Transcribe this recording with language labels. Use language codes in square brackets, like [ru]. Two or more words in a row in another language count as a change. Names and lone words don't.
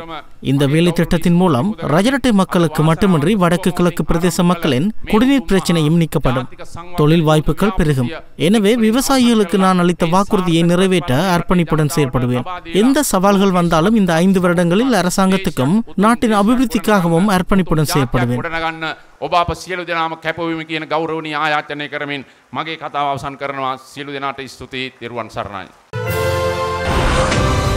[ta] இந்த வேலை திட்டத்தின் மூலம் ரஜரட்டை மக்களுக்கு மட்டுமின்றி வடக்கு கிழக்கு பிரதேச மக்களின் குடிநீர் பிரச்சனையும் நீக்கப்படும். தொழில் வாய்ப்புகள் பெருகும். எனவே விவசாயிகளுக்கு நான் அளித்த வாக்குறுதியை நிறைவேற்ற அர்ப்பணிப்புடன் செயல்படுவேன். எந்த சவால்கள் வந்தாலும் இந்த 5 வருடங்களில் அரசாங்கத்துக்கும் நாட்டின் அபிவிருத்திக்காகவும் அர்ப்பணிப்புடன் செயல்படுவேன். [si] ඔබ අප සියලු දෙනාම කැපවීම කියන ගෞරවණීය ආයාචනය කරමින් මගේ කතාව අවසන් කරනවා. සියලු දෙනාට ස්තුතියි. ත්වන් සරණයි.